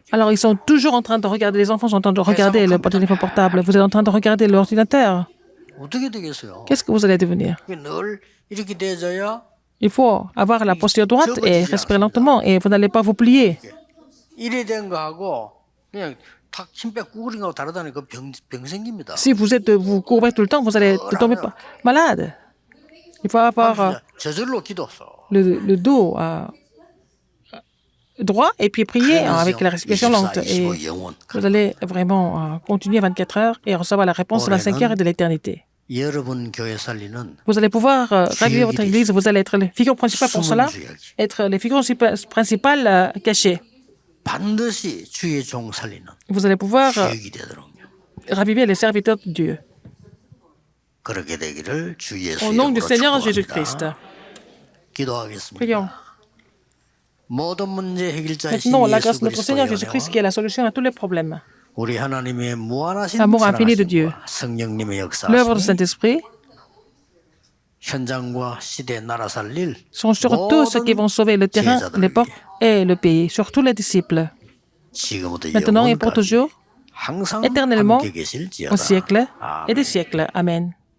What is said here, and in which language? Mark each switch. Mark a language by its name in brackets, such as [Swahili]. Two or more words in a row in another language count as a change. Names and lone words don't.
[French] Alors, ils sont toujours en train de regarder, les enfants sont en train de regarder le téléphone portable. Vous êtes en train de regarder l'ordinateur. [Korean] 어떻게 되겠어요? [French] Qu'est-ce que vous allez devenir? [Korean] 늘 이렇게 돼져야 [French] Il faut avoir la posture droite et respirer lentement et vous n'allez pas vous plier. [Korean] 이래 된 거하고 그냥 탁 힘빼 구부린 거하고 다르다니까 병 생깁니다. [French] Si vous courbez tout le temps, vous allez tomber malade. Il faut avoir [Korean] 저절로 기도서. [French] le dos droit et puis prier avec la respiration lente. Et vous allez vraiment continuer 24 heures et recevoir la réponse de 25 heures et de l'éternité. [Korean] 여러분 교회 살리는 [French] Vous allez pouvoir raviver votre église. Vous allez être les figures principales pour cela, être les figures principales cachées. [Korean] 반드시 주의 종 살리는 [French] Vous allez pouvoir [Korean] 주역이 되도록요. [French] raviver les serviteurs de Dieu. [Korean] 그렇게 되기를 주 예수 [French] Au nom du [Korean] 이름으로 [French] Seigneur [Korean] 축복합니다. [French] Jésus-Christ. [Korean] 기도하겠습니다. [French] Prions. [Korean] 모든 문제 해결자이신 [French] Maintenant, la [Korean] 예수 [French] grâce de notre Seigneur [Korean] 그리스도의 [French] Jésus-Christ [Korean] 은혜와 [French] qui est la solution à tous les problèmes. [Korean] 우리 하나님의 무한하신 [French] Amour infini de Dieu. [Korean] 사랑하심과 성령님의 [French] L'œuvre du [Korean] 역사하심이 [French] Saint-Esprit [Korean] 현장과 시대 나라 살릴 [French] sont sur tous ceux qui vont sauver le terrain, l'époque et le pays, sur tous les disciples, [Korean] 지금부터 [French] maintenant et pour [Korean] 영원까지 [French] toujours, [Korean] 항상 [French] éternellement, [Korean] 함께 계실지어다. [French] au siècle et [Korean] 아멘. [French] des siècles. Amen.